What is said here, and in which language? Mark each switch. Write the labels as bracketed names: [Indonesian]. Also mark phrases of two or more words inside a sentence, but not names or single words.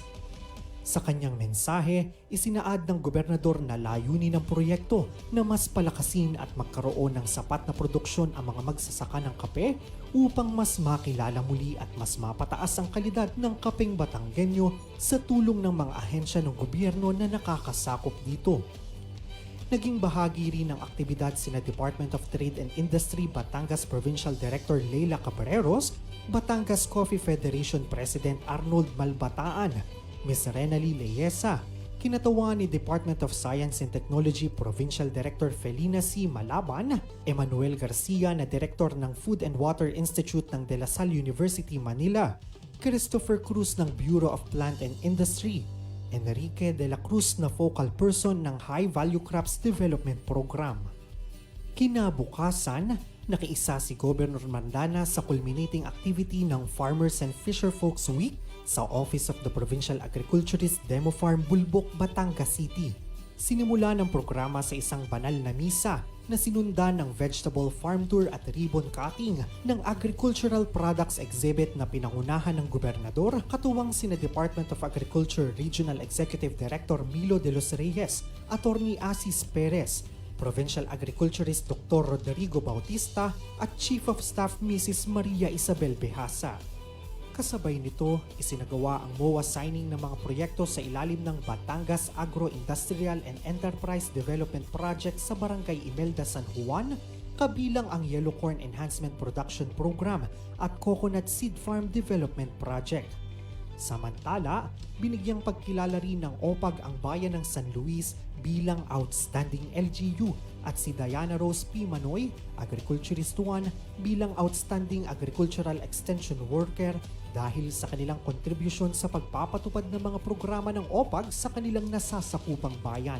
[Filipino] Sa kanyang mensahe, isinaad ng gobernador na layunin ng proyekto na mas palakasin at magkaroon ng sapat na produksyon ang mga magsasaka ng kape upang mas makilala muli at mas mapataas ang kalidad ng kapeng Batanggenyo sa tulong ng mga ahensya ng gobyerno na nakakasakop dito. Naging bahagi rin ng aktibidad sina Department of Trade and Industry Batangas Provincial Director Leila Cabreros, Batangas Coffee Federation President Arnold Malbataan, Ms. Renali Leyesa, kinatawan ni Department of Science and Technology Provincial Director Felina C. Malaban, Emmanuel Garcia na Director ng Food and Water Institute ng De La Salle University, Manila, Christopher Cruz ng Bureau of Plant and Industry, Enrique de la Cruz na focal person ng High Value Crops Development Program. Kinabukasan, nakiisa si Governor Mandanas sa [English] culminating activity [Filipino] ng Farmers and Fisherfolks Week sa Office of the Provincial Agriculturist Demo Farm, Bulbok, Batangas City. Sinimula ng programa sa isang banal na misa na sinundan ng [English] vegetable farm tour [Filipino] at [English] ribbon cutting [Filipino] ng [English] agricultural products exhibit [Filipino] na pinangunahan ng gobernador katuwang sina Department of Agriculture Regional Executive Director Milo de los Reyes, Attorney Asis Perez, Provincial Agriculturist Dr. Rodrigo Bautista at Chief of Staff Mrs. Maria Isabel Behasa. Kasabay nito, isinagawa ang [English] MOA signing [Filipino] ng mga proyekto sa ilalim ng Batangas Agro-Industrial and Enterprise Development Project sa Barangay Imelda, San Juan, kabilang ang Yellow Corn Enhancement Production Program at Coconut Seed Farm Development Project. Samantala, binigyang pagkilala rin ng OPAG ang bayan ng San Luis bilang Outstanding LGU at si Diana Rose P. Manoy, Agriculturist 1, bilang Outstanding Agricultural Extension Worker dahil sa kanilang kontribusyon sa pagpapatupad ng mga programa ng OPAG sa kanilang nasasakupang bayan.